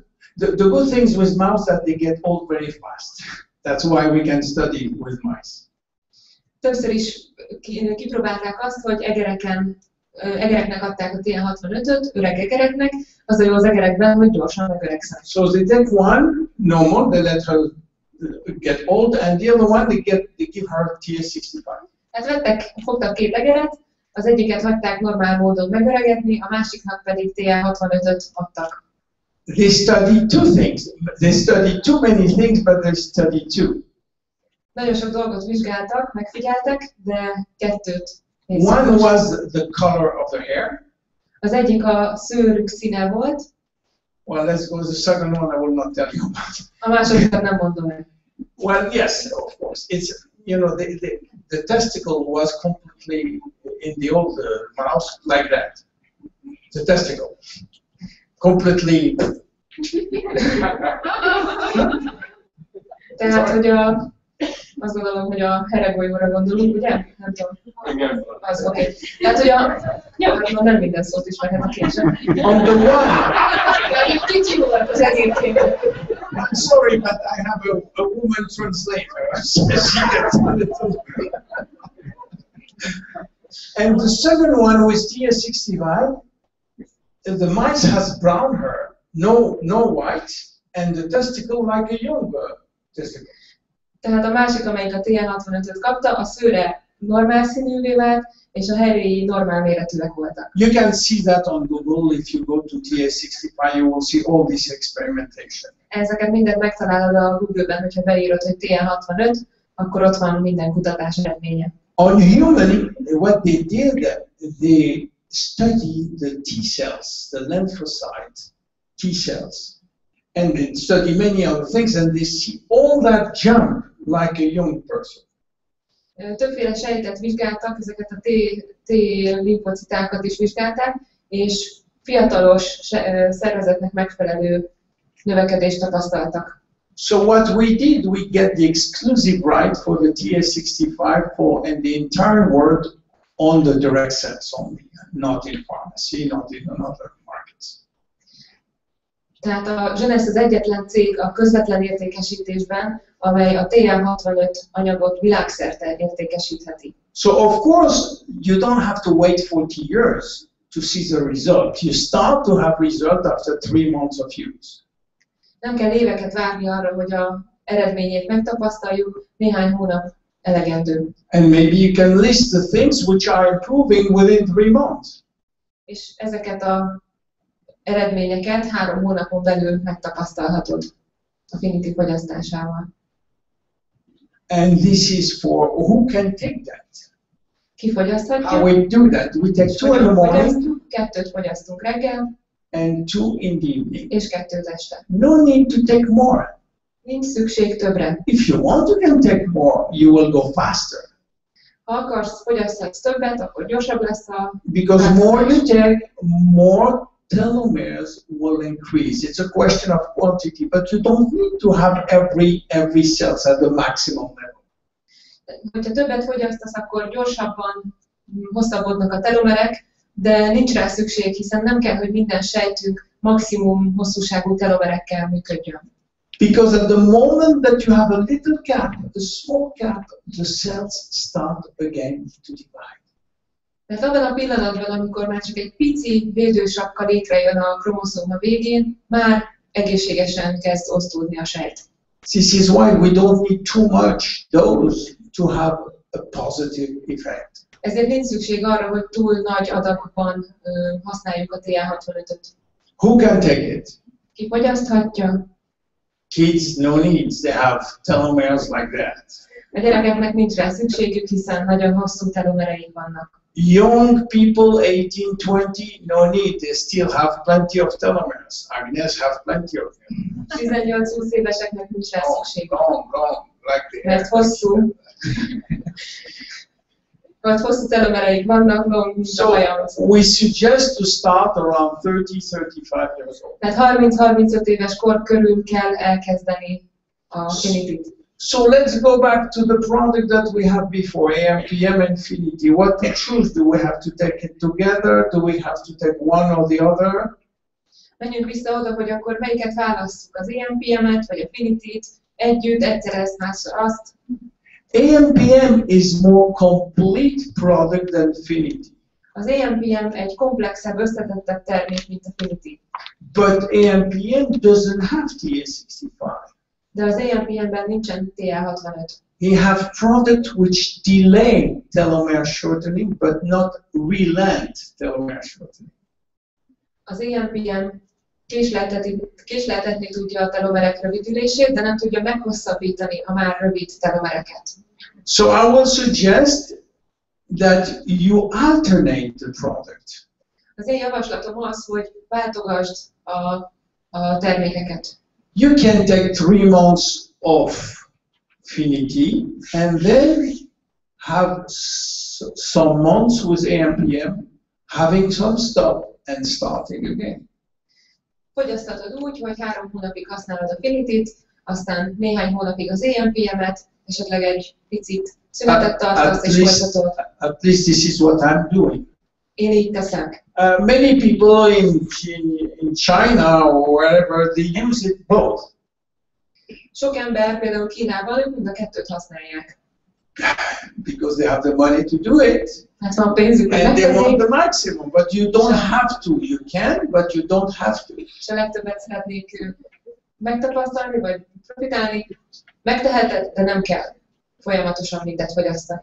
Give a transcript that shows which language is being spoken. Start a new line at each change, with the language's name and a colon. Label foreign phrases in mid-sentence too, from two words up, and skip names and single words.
English: The good things with mouse that they get old very fast. That's why we can study with mice.
Hungarian: Többször is kipróbálták azt, hogy egereknek adták a TN65-öt, öreg egereknek, az a jó az egerekben, hogy gyorsan megöregszenek.
English: So they take one normal, they let her get old, and the other one they give her TS65.
Hungarian: Hát fogtak két egeret, az egyiket hagyták normál módon megöregedni, a másiknak pedig TN65-öt adtak.
English: They studied two things. They studied too many things, but they studied two.
Hungarian: Nagyon sok dolgot vizsgáltak, megfigyeltek, de kettőt.
English: One was the color of the hair.
Hungarian: Az egyik a szőrük színe volt.
English: Well, let's go to the second one. I will not tell you about.
Hungarian: A másodikat nem mondom el.
English: Well, yes, of course. It's, you know, the testicle was completely in the old mouse like that. The testicle, completely.
Hungarian: Tehát, hogy azt gondolom, hogy a heregolyóra gondolunk, ugye? Nem tudom. Igen. Az oké. Okay. Tehát, hogy hát nem minden szót ismerhet a később.
English: On the one.
Hungarian: Kicsi volt az egyébként.
English: I'm sorry, but I have a woman translator. She gets a little. And the second one with TS65, the mice has brown hair, no white, and the testicle like a younger testicle.
Hungarian: Tehát a másik, amelyik a TN65-öt kapta, a szőre normál színűvé vált, és a herjei normál méretűek voltak.
English: You can see that on Google. If you go to TS65, you will see all this experimentation.
Hungarian: Ezeket mindent megtalálod a Google-ben, hogyha beírod, hogy TN65, akkor ott van minden kutatás eredménye.
English: On human, what they did, they studied the T cells, the lymphocyte T cells, and they study many other things, and they see all that jump like a young person.
Hungarian: Többféle sejtet vizsgáltak, ezeket a T-limfocitákat is vizsgálták, és fiatalos szervezetnek megfelelő növekedést tapasztaltak.
English: So what we did, we get the exclusive right for the TS65 and the entire world on the direct cells only, not in pharmacy, not in other markets.
Hungarian: Tehát a Jeunessel az egyetlen cég a közvetlen értékesítésben, amely a TN65 anyagot világszerte értékesítheti.
English: So of course, you don't have to wait 40 years to see the result. You start to have result after 3 months of use.
Hungarian: Nem kell éveket várni arra, hogy az eredményét megtapasztaljuk, néhány hónap elegendő.
English: And maybe you can list the things which are improving within 3 months.
Hungarian: És ezeket az eredményeket 3 hónapon belül megtapasztalhatod a finitív fogyasztásával.
English: And this is for who can take that?
Hungarian: Ki fogyaszthatja?
English: How we do that? We take 2 in the morning,
Hungarian: 2 fogyasztunk reggel,
English: and 2 in the evening.
Hungarian: és 2 este.
English: No need to take more.
Hungarian: Nincs szükség többre.
English: If you want, you can take more. You will go faster.
Hungarian: Ha akarsz, fogyaszthatsz többet, akkor gyorsabb lesz a...
English: Because more you take, more telomeres will increase. It's a question of quantity, but you don't need to have every cells at the maximum level.
Hungarian: Hogyha többet fogyasztasz, akkor gyorsabban hosszabbodnak a telomerek, de nincs rá szükség, hiszen nem kell, hogy minden sejtünk maximum hosszúságú telomerekkel működjön.
English: Because at the moment that you have a little gap, a small gap, the cells start again to divide.
Hungarian: Mert abban a pillanatban, amikor már csak egy pici védősapka létrejön a kromoszóma végén, már egészségesen kezd osztódni a sejt.
English: This is why we don't need too much dose to have a positive effect.
Hungarian: Ezért nincs szükség arra, hogy túl nagy adagban használjuk a TA65-öt.
English: Who can take it?
Hungarian: Ki fogyaszthatja?
English: Kids, no needs. They have telomeres like that.
Hungarian: A gyerekeknek nincs rá szükségük, hiszen nagyon hosszú telomereik vannak.
English: Young people, 18, 20, no need. They still have plenty of telomeres. Agnes have plenty of them.
Hungarian: 18-20 éveseknek nincs rá szükségük.
English: Long, like the
Hungarian: Mert hosszú telomereik vannak, long, mint a
English: So
Hungarian: hajam.
English: we suggest to start around 30-35 years old.
Hungarian: Tehát 30-35 éves kor körül kell elkezdeni a finitit.
English: So let's go back to the product that we had before, AMPM Infinity. What to choose? Do we have to take it together? Do we have to take one or the other?
Hungarian: Menjünk vissza oda, hogy akkor melyiket válasszuk, az AMPM-et vagy a Finitit, együtt, egyszer ezt, másszor azt.
English: AMPM is more complete product than Finity.
Hungarian: Az AMPM egy komplexebb, összetettebb termék, mint a Finity.
English: But AMPM doesn't have TA65.
Hungarian: De az AMPM-ben nincsen TA65.
English: We have product which delay telomere shortening, but not relent telomere shortening.
Hungarian: Az AMPM késleltetni tudja a telomerek rövidülését, de nem tudja meghosszabbítani a már rövid telomereket.
English: So I will suggest that you alternate the product.
Hungarian: Az én javaslatom az, hogy váltogasd a termékeket.
English: You can take 3 months of Finity and then have some months with AMPM, having some stop and starting again.
Hungarian: Fogyasztatod úgy, hogy 3 hónapig használod a Finitit, aztán néhány hónapig az AMPM-et, esetleg egy picit szünetet tartasz és folytatod.
English: At least this is what I'm doing.
Hungarian: Én így teszek.
English: Many people in China or wherever, they use it both.
Hungarian: Sok ember, például Kínában, ők mind a kettőt használják.
English: Because they have the money to do it.
Hungarian: Hát van pénzük, hogy
English: And they want
Hungarian: megtegyék,
English: the maximum, but you don't have to. You can, but you don't have to.
Hungarian: és a legtöbbet szeretnék megtapasztalni, vagy profitálni. Megteheted, de nem kell folyamatosan mindet fogyasztani.